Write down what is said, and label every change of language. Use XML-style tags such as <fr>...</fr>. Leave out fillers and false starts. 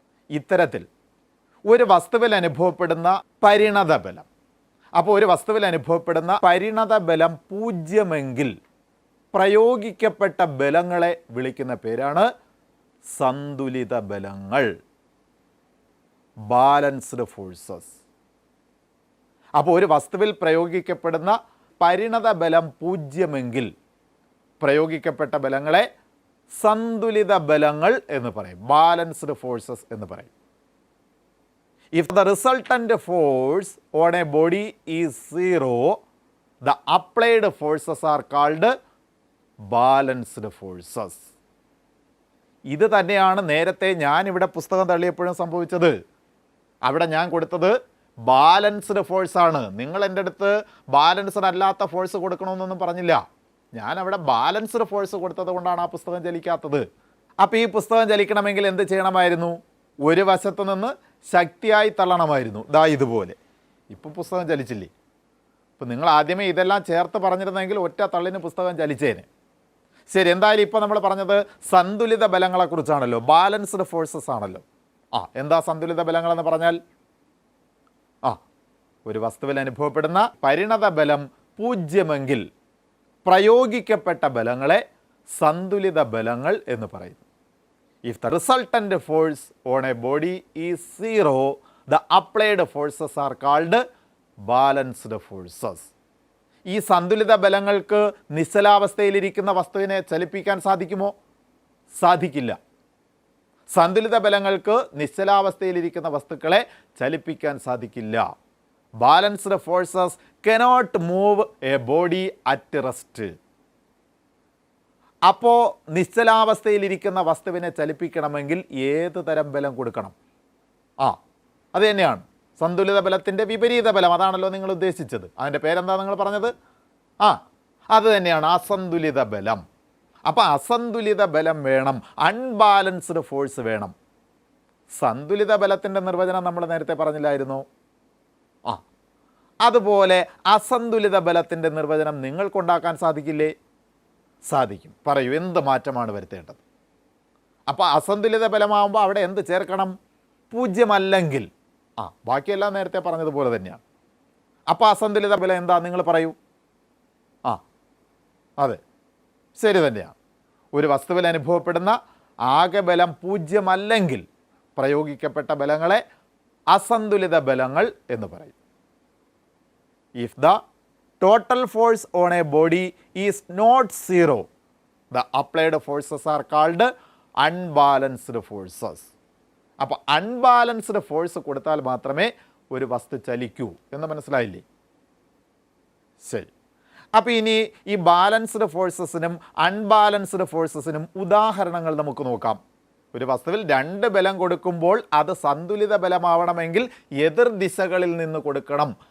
<ml>ഇത്തരത്തിൽ ഒരു വസ്തുവിൽ അനുഭവപ്പെടുന്ന പരിണത ബലം, അപ്പോൾ ഒരു വസ്തുവിൽ അനുഭവപ്പെടുന്ന പരിണത ബലം 0 എങ്കിൽ പ്രയോഗിക്കപ്പെട്ട ബലങ്ങളെ വിളിക്കുന്ന പേരാണ് സന്തുലിത ബലങ്ങൾ, ബാലൻസ്ഡ് ഫോഴ്സസ്. അപ്പോൾ ഒരു വസ്തുവിൽ പ്രയോഗിക്കപ്പെടുന്ന പരിണത ബലം 0 എങ്കിൽ പ്രയോഗിക്കപ്പെട്ട ബലങ്ങളെ സന്തുലിത ബലങ്ങൾ എന്ന് പറയും, ബാലൻസ്ഡ് ഫോഴ്സസ് എന്ന് പറയും.</ml> <en>If the resultant force on a body is 0, the applied forces are called balanced forces.</en> <ml>ഇത് തന്നെയാണ് നേരത്തെ ഞാനിവിടെ പുസ്തകം തള്ളിയപ്പോഴും സംഭവിച്ചത്. അവിടെ ഞാൻ കൊടുത്തത് ബാലൻസ്ഡ് ഫോഴ്സാണ്. നിങ്ങൾ എൻ്റെ അടുത്ത് ബാലൻസ്ഡ് അല്ലാത്ത ഫോഴ്സ് കൊടുക്കണമെന്നൊന്നും പറഞ്ഞില്ല. ഞാൻ അവിടെ ബാലൻസ്ഡ് ഫോഴ്സ് കൊടുത്തത് കൊണ്ടാണ് ആ പുസ്തകം ചലിക്കാത്തത്. അപ്പോൾ ഈ പുസ്തകം ചലിക്കണമെങ്കിൽ എന്ത് ചെയ്യണമായിരുന്നു? ഒരു വശത്ത് നിന്ന് ശക്തിയായി തള്ളണമായിരുന്നു, ദാ ഇതുപോലെ. ഇപ്പോൾ പുസ്തകം ചലിച്ചില്ലേ? ഇപ്പോൾ നിങ്ങൾ ആദ്യമേ ഇതെല്ലാം ചേർത്ത് പറഞ്ഞിരുന്നെങ്കിൽ ഒറ്റ തള്ളിന് പുസ്തകം ചലിച്ചേനെ. ശരി, എന്തായാലും ഇപ്പോൾ നമ്മൾ പറഞ്ഞത് സന്തുലിത ബലങ്ങളെക്കുറിച്ചാണല്ലോ, ബാലൻസ്ഡ് ഫോഴ്സസ് ആണല്ലോ. എന്താ സന്തുലിത ബലങ്ങളെന്ന് പറഞ്ഞാൽ? ഒരു വസ്തുവിൽ അനുഭവപ്പെടുന്ന പരിണത ബലം 0 എങ്കിൽ പ്രയോഗിക്കപ്പെട്ട ബലങ്ങളെ സന്തുലിത ബലങ്ങൾ എന്ന് പറയുന്നു.</ml> <en>If the resultant force on a body is 0, the applied forces are called balanced forces.</en> <ml>ഈ സന്തുലിത ബലങ്ങൾക്ക് നിശ്ചലാവസ്ഥയിലിരിക്കുന്ന വസ്തുവിനെ ചലിപ്പിക്കാൻ സാധിക്കുമോ? സാധിക്കില്ല. സന്തുലിത ബലങ്ങൾക്ക് നിശ്ചലാവസ്ഥയിലിരിക്കുന്ന വസ്തുക്കളെ ചലിപ്പിക്കാൻ സാധിക്കില്ല.</ml> <en>Balanced forces cannot move a body at rest.</en> <ml>അപ്പോൾ നിശ്ചലാവസ്ഥയിലിരിക്കുന്ന വസ്തുവിനെ ചലിപ്പിക്കണമെങ്കിൽ ഏത് തരം ബലം കൊടുക്കണം? അത് തന്നെയാണ് സന്തുലിത ബലത്തിൻ്റെ വിപരീത ബലം. അതാണല്ലോ നിങ്ങൾ ഉദ്ദേശിച്ചത്. അതിൻ്റെ പേരെന്താ നിങ്ങൾ പറഞ്ഞത്? അത് തന്നെയാണ് അസന്തുലിത ബലം. അപ്പോൾ അസന്തുലിത ബലം വേണം, അൺബാലൻസ്ഡ് ഫോഴ്സ് വേണം. സന്തുലിത ബലത്തിൻ്റെ നിർവചനം നമ്മൾ നേരത്തെ പറഞ്ഞില്ലായിരുന്നോ? അതുപോലെ അസന്തുലിത ബലത്തിൻ്റെ നിർവചനം നിങ്ങൾക്കുണ്ടാക്കാൻ സാധിക്കില്ലേ? സാധിക്കും. പറയൂ, എന്ത് മാറ്റമാണ് വരുത്തേണ്ടത്? അപ്പോൾ അസന്തുലിത ബലമാകുമ്പോൾ അവിടെ എന്ത് ചേർക്കണം? 0 അല്ലെങ്കിൽ. ബാക്കിയെല്ലാം നേരത്തെ പറഞ്ഞതുപോലെ തന്നെയാണ്. അപ്പോൾ അസന്തുലിത ബലം എന്താ നിങ്ങൾ പറയൂ? അതെ, ശരി തന്നെയാണ്. ഒരു വസ്തുവിൽ അനുഭവപ്പെടുന്ന ആകെ ബലം 0 അല്ലെങ്കിൽ പ്രയോഗിക്കപ്പെട്ട ബലങ്ങളെ അസന്തുലിത ബലങ്ങൾ എന്ന് പറയും.</ml> <en>If the total force on a body is not 0, the applied forces are called unbalanced forces.</en> <ml>അപ്പോൾ അൺബാലൻസ്ഡ് ഫോഴ്സ് കൊടുത്താൽ മാത്രമേ ഒരു വസ്തു ചലിക്കൂ എന്ന് മനസ്സിലായില്ലേ? ശരി, അപ്പോൾ ഇനി ഈ ബാലൻസ്ഡ് ഫോഴ്സസിനും അൺബാലൻസ്ഡ് ഫോഴ്സസിനും ഉദാഹരണങ്ങൾ നമുക്ക് നോക്കാം. ഒരു വസ്തുവിൽ 2 ബലം കൊടുക്കുമ്പോൾ അത് സന്തുലിത ബലമാവണമെങ്കിൽ എതിർ ദിശകളിൽ നിന്ന് കൊടുക്കണം.</ml>